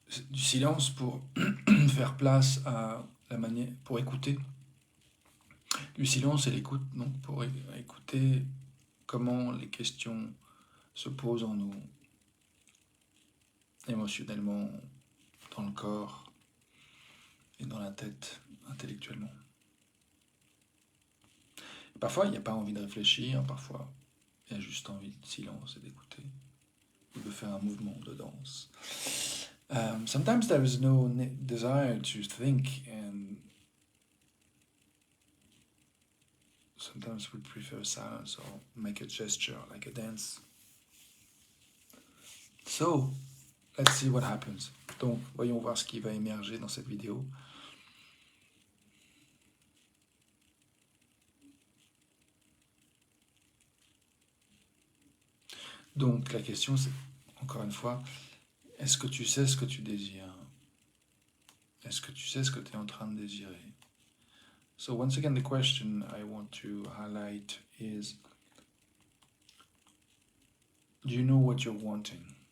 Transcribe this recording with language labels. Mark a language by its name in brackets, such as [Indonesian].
[French] Du silence pour faire place à la manière, pour écouter. Du silence et l'écoute, donc pour écouter comment les questions se posent en nous, émotionnellement, dans le corps et dans la tête, intellectuellement. Et parfois, il n'y a pas envie de réfléchir, parfois, il y a juste envie de silence et d'écouter, ou de faire un mouvement de danse. [English] Sometimes there is no desire to think, and sometimes we prefer silence or make a gesture like a dance. So, let's see what happens. [French] Donc, voyons voir ce qui va émerger dans cette vidéo. Donc, la question, c'est, encore une fois, est-ce que tu sais ce que tu désires? Est-ce que tu sais ce que tu es en train de désirer? [English] So, once again, the question I want to highlight is, do you know what you're wanting?